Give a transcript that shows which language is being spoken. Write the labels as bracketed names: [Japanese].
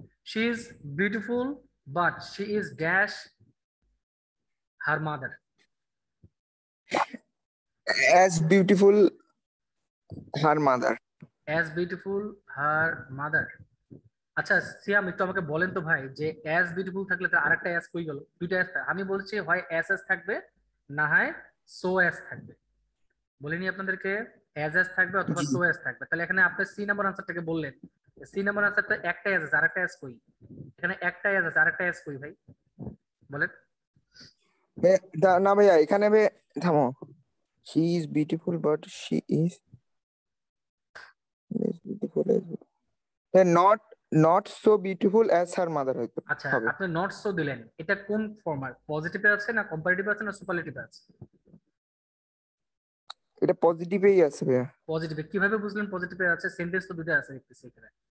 [English] She is beautiful but she is dash her mother. As beautiful her mother. As beautiful her mother. [Bangla] আচ্ছা সিয়াম একটু আমাকে বলেন তো ভাই, যে [English] as beautiful [Bangla] থাকলে তার আরেকটা অ্যাজ কই গেল? দুইটা অ্যাজ, আমি বলছি হয় অ্যাস অ্যাজ থাকবে, না হয় সো অ্যাজ থাকবে। বলিনি আপনাদেরকে অ্যাজ অ্যাজ থাকবে অথবা জি। সো অ্যাজ থাকবে। তাহলে এখানে আপনি সি নাম্বার আনসারটাকে বললেন, সি নাম্বার আনসারটা একটা অ্যাজ আছে আরেকটা অ্যাজ কই? এখানে একটা অ্যাজ আছে আরেকটা অ্যাজ কই ভাই বলেন? না ভাইয়া, এখানে থামো। [English] She is beautiful but she is less beautiful as not not so beautiful as her mother হয়তো [Bangla] আচ্ছা, হবে। আপনি নট সো দিলেন, এটা কোন ফর্মার? পজিটিভে আছে না কম্পারেটিভে আছে না সুপারলেটিভে আছে? এটা পজিটিভেই আছে ভাইয়া। পজিটিভে। কিভাবে বুঝলেন পজিটিভে আছে? সেন্টেন্স তো দুটো আছে দেখতেছি এখানে।